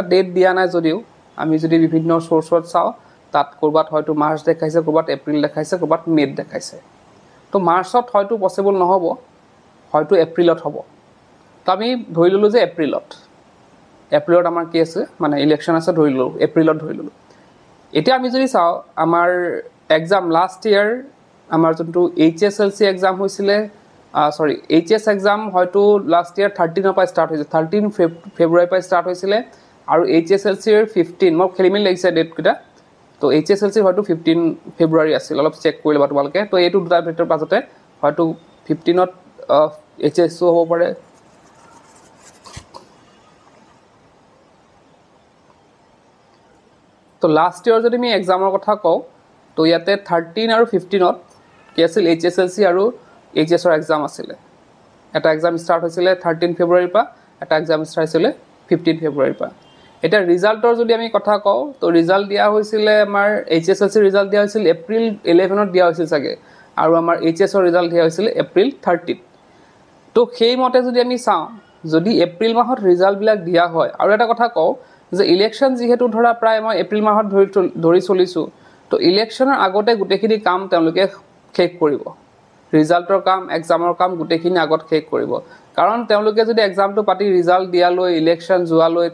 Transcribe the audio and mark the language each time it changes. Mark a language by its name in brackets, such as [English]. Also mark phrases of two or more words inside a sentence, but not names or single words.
[Assamese] ডেট দিয়া নাই যদিও আমি যদি বিভিন্ন সোর্সত চাও তাত কৰবাত হয়তো মাৰ্চ দেখাইছে কৰবাত এপ্ৰিল দেখাইছে কৰবাত মে দেখাইছে তো মাৰ্চত হয়তো পসিবল নহব হয়তো এপ্ৰিলত হ'ব তো আমি ধৰি ললো যে এপ্ৰিলত আমাৰ কি আছে মানে ইলেকশন আছে ধৰি ললো এপ্ৰিলত ধৰি ললো এতিয়া আমি যদি চাও আমাৰ [English] exam last year [Assamese] আমাৰ যোনটো [English] HSLC exam [Assamese] হৈছিলে [English] sorry HS exam [Assamese] হয়তো [English] last year [Assamese] 13 পৰা স্টার্ট হৈছে 13 ফেব্ৰুৱাৰী পৰা স্টার্ট হৈছিল আৰু HSLC এর 15 মই খেলিমেল লাগিছে ডেট কিটা তো HSLC হয়তো 15 ফেব্ৰুৱাৰী আছিল অলপ চেক কৰি লবা তোমালকে তো এইটো দুটা ডেটৰ পাছতে হয়তো 15 ত HSO হ'ব পাৰে তো [English] last year [Assamese] যদি আমি এক্সামৰ কথা কও তো ইয়াতে 13 আৰু 15 ত কি আছিল HSLC আৰু HS or exam asile eta exam start hoisile 13 February pa eta exam start hoisile 15 February pa eta result or jodi ami kotha kau to result dia hoisile amar HSLC result dia hoisil April 11 ot dia hoisil sage aru amar HS or result dia hoisile April 13 to সেই মতে যদি আমি চাও যদি এপ্ৰিল মাহত ৰিজাল্ট বিলাক দিয়া হয় আৰু এটা কথা কও যে ইলেকশন যেহেতু ধৰা প্ৰায় মই এপ্ৰিল মাহত ধৰি চলিছো তো ইলেকশনৰ আগতে গুটেখিনি কাম তেওঁলোকে শেষ কৰিব ৰিজাল্টৰ কাম এক্সামৰ কাম গুটেখিনি আগত শেষ কৰিব কাৰণ তেওঁলোকে যদি এক্সামটো পাতি ৰিজাল্ট দিয়া লৈ ইলেকশন যোৱা লৈ